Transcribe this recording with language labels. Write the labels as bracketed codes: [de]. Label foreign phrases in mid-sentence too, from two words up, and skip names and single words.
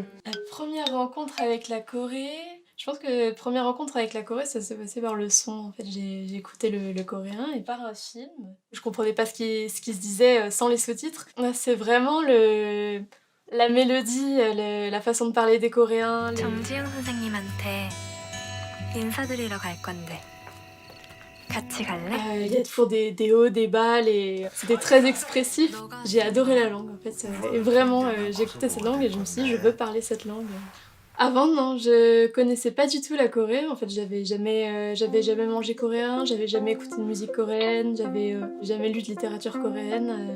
[fr] La première rencontre avec la Corée, je pense que la première rencontre avec la Corée, ça s'est passé par le son. En fait, j'ai écouté le coréen et par un film. Je comprenais pas ce qui se disait sans les sous-titres. Là, c'est vraiment la mélodie, la façon de parler des Coréens. [ko] 정지영 선생님한테 인사드리러 갈 건데 같이 갈래? [fr] Il y a toujours des hauts, des bas, c'était très expressif. J'ai adoré la langue en fait. Et vraiment, j'ai écouté cette langue et je me suis dit, je veux parler cette langue. Avant, non, je connaissais pas du tout la Corée. En fait, j'avais jamais mangé coréen, j'avais jamais écouté de musique coréenne, j'avais jamais lu de littérature coréenne.